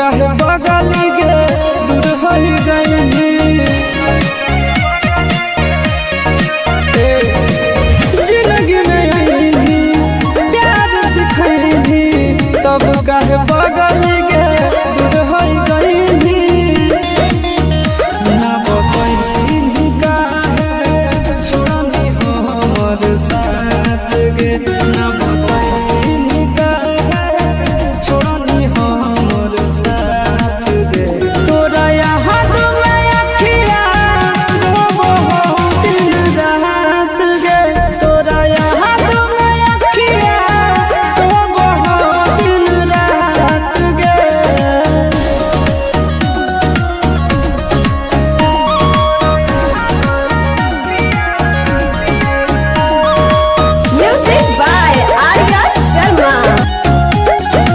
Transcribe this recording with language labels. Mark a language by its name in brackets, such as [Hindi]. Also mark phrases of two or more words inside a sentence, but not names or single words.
[Magahi] बगल गे दूर हो गई जिंदगी में आईनी प्यार सिखैनी तब काहे बगल गे दूर हो गई ना बतैनी काहे छोड़नी हो हमर साथ गे ना बतैनी काहे छोड़नी हो हमर साथ गे तोरा याद में अखिया रोबो हो दिन रात गे तोरा याद में अखिया रोबो हो दिन रात गे [English] Music by Arya Sharma.